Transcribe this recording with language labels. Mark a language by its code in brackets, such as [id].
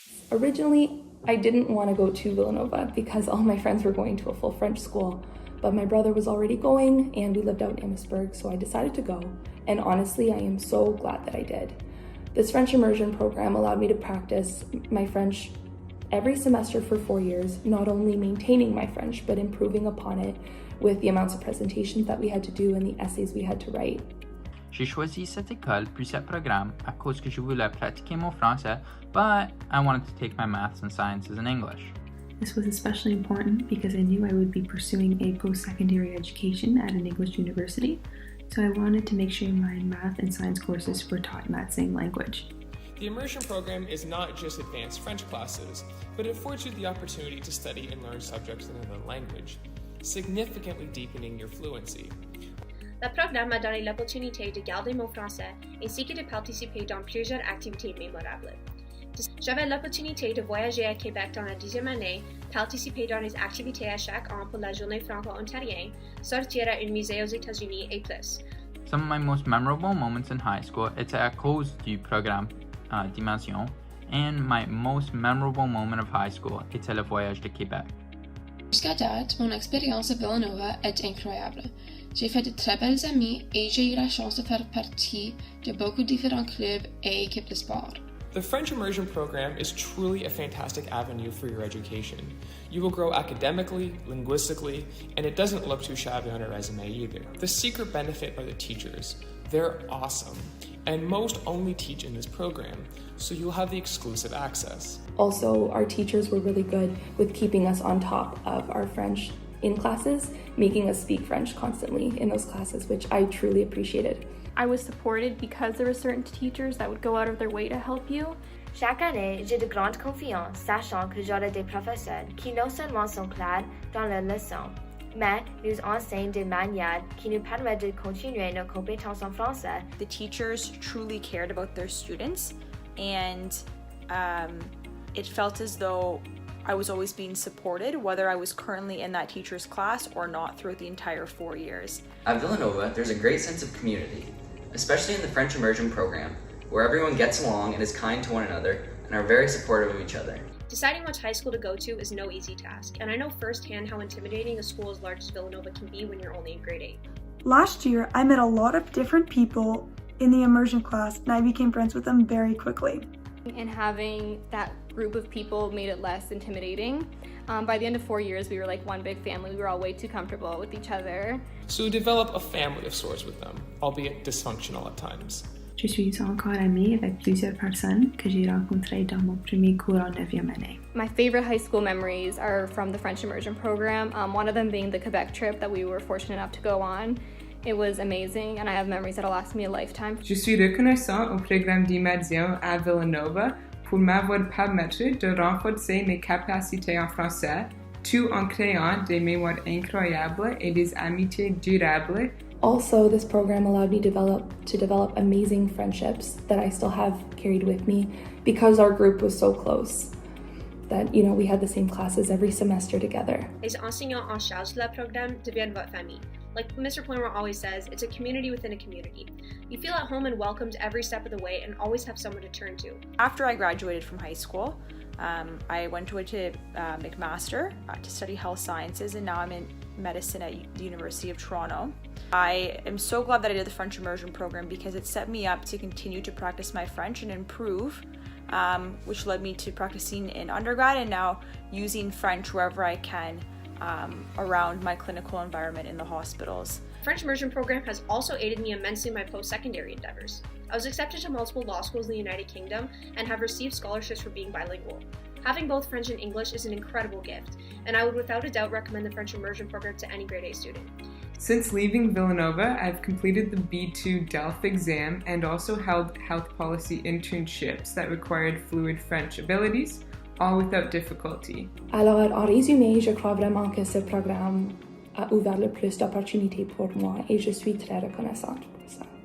[en] Originally, I didn't want to go to Villanova because all my friends were going to a full French school, but my brother was already going and we lived out in Amherstburg, so I decided to go. And honestly, I am so glad that I did. This French immersion program allowed me to practice my French every semester for 4 years, not only maintaining my French, but improving upon it with the amounts of presentations that we had to do and the essays we had to write. [fr] J'ai choisi cette école puis ce programme à cause que je voulais pratiquer mon français, [en] but I wanted to take my maths and sciences in English. This was especially important because I knew I would be pursuing a post-secondary education at an English university, so I wanted to make sure my math and science courses were taught in that same language. The immersion program is not just advanced French classes, but it affords you the opportunity to study and learn subjects in another language, significantly deepening your fluency. [fr] Le programme m'a donné l'opportunité de garder mon français ainsi que de participer dans plusieurs activités mémorables. J'avais l'opportunité de voyager à Québec dans la 10e année, participer dans les activités à chaque an pour la journée franco-ontarienne, sortir à un musée aux États-Unis et plus. [en] Some of my most memorable moments in high school [fr] étaient à cause du programme d'Immersion, [en] and my most memorable moment of high school [fr] était le voyage de Québec. Jusqu'à date, mon expérience à Villanova est incroyable. J'ai fait de très belles amies et j'ai eu la chance de faire partie de beaucoup différents clubs et équipes de sport. [en] The French Immersion program is truly a fantastic avenue for your education. You will grow academically, linguistically, and it doesn't look too shabby on a resume either. The secret benefit are the teachers. They're awesome, and most only teach in this program, so you'll have the exclusive access. Also, our teachers were really good with keeping us on top of our French in classes, making us speak French constantly in those classes, which I truly appreciated. I was supported because there were certain teachers that would go out of their way to help you. [fr] Chaque année, j'ai de grande confiance, sachant que j'aurai des professeurs qui non seulement sont clairs dans leurs leçons, mais nous enseignent de manière qui nous permet de continuer nos compétences en français. [en] The teachers truly cared about their students, and it felt as though I was always being supported, whether I was currently in that teacher's class or not throughout the entire 4 years. At Villanova, there's a great sense of community, especially in the French Immersion program, where everyone gets along and is kind to one another and are very supportive of each other. Deciding which high school to go to is no easy task, and I know firsthand how intimidating a school as large as Villanova can be when you're only in grade 8. Last year, I met a lot of different people in the immersion class, and I became friends with them very quickly. And having that group of people made it less intimidating. By the end of 4 years, we were like one big family. We were all way too comfortable with each other. So develop a family of sorts with them, albeit dysfunctional at times. [fr] Je suis encore amie avec plusieurs personnes que j'ai rencontrées dans mon premier cours en 9e année. [en] My favorite high school memories are from the French Immersion program, one of them being the Quebec trip that we were fortunate enough to go on. It was amazing, and I have memories that'll last me a lifetime. [fr] Je suis reconnaissant au programme d'Immersion à Villanova pour m'avoir permis de renforcer mes capacités en français, tout en créant des mémoires incroyables et des amitiés durables [en] Also, this program allowed me to develop amazing friendships that I still have carried with me because our group was so close that, you know, we had the same classes every semester together. [fr] Les enseignants en charge de la programme deviennent votre famille. [en] Like Mr. Palermo always says, it's a community within a community. You feel at home and welcomed every step of the way and always have someone to turn to. After I graduated from high school, I went to McMaster to study health sciences, and now I'm in medicine at the University of Toronto. I am so glad that I did the French Immersion program because it set me up to continue to practice my French and improve, which led me to practicing in undergrad and now using French wherever I can around my clinical environment in the hospitals. French Immersion program has also aided me immensely in my post-secondary endeavors. I was accepted to multiple law schools in the United Kingdom and have received scholarships for being bilingual. Having both French and English is an incredible gift, and I would without a doubt recommend the French Immersion program to any grade A student. Since leaving Villanova, I've completed the B2 DELF exam and also held health policy internships that required fluid French abilities, all without difficulty. [fr] Alors, en résumé, je crois vraiment que ce programme a ouvert le plus d'opportunités pour moi et je suis très reconnaissante pour ça.